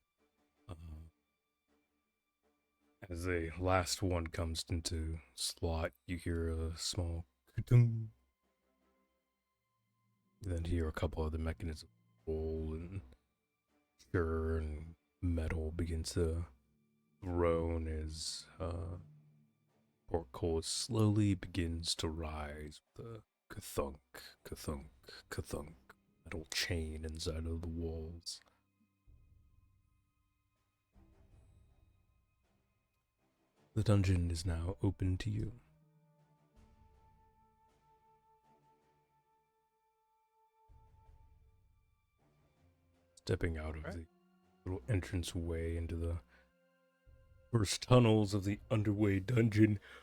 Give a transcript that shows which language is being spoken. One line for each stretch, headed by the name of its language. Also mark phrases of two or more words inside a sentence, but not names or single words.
English: As the last one comes into slot, you hear a small ka-tung. You then hear a couple of the mechanisms roll and stir, and metal begins to groan as portcullis slowly begins to rise with a ka-thunk, ka-thunk, ka-thunk metal chain inside of the walls. The dungeon is now open to you. Stepping out of the little entranceway into the first tunnels of the underway dungeon,